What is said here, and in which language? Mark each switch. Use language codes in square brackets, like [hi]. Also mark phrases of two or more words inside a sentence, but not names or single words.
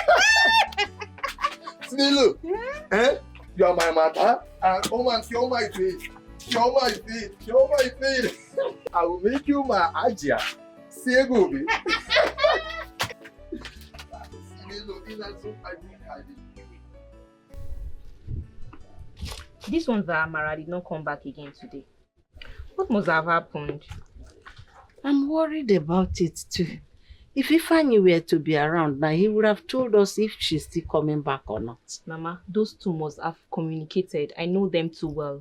[en] Sinelo, you are my mother, and come and show my face. Show my face. I will make you my Ajia. Say go, baby. This one that Amara did not come back again today. What must have happened? I'm worried about it too. If Ifeanyi were to be around now, he would have told us if she's still coming back or not. Mama, those two must have communicated. I know them too well.